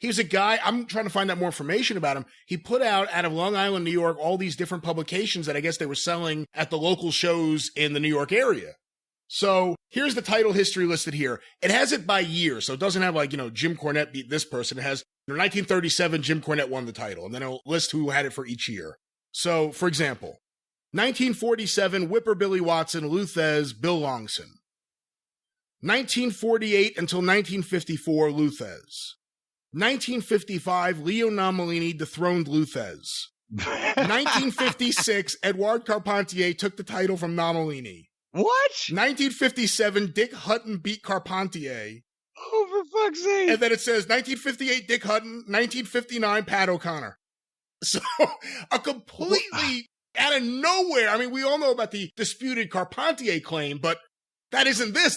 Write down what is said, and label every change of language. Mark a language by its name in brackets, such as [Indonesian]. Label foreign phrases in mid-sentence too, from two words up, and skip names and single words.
[English] He was a guy, I'm trying to find out more information about him. He put out of Long Island, New York, all these different publications that I guess they were selling at the local shows in the New York area. So here's the title history listed here. It has it by year, so it doesn't have like, Jim Cornette beat this person. It has, 1937, Jim Cornette won the title, and then it'll list who had it for each year. So, for example, 1947, Whipper Billy Watson, Lou Thesz, Bill Longson. 1948 until 1954, Lou Thesz. 1955, Leo Nomellini dethroned Lou Thesz. 1956, Edouard Carpentier took the title from Nomellini. What? 1957, Dick Hutton beat Carpentier. Oh, for fuck's sake. And then it says 1958, Dick Hutton, 1959, Pat O'Connor. So, a completely out of nowhere. I mean, we all know about the disputed Carpentier claim, but that isn't this.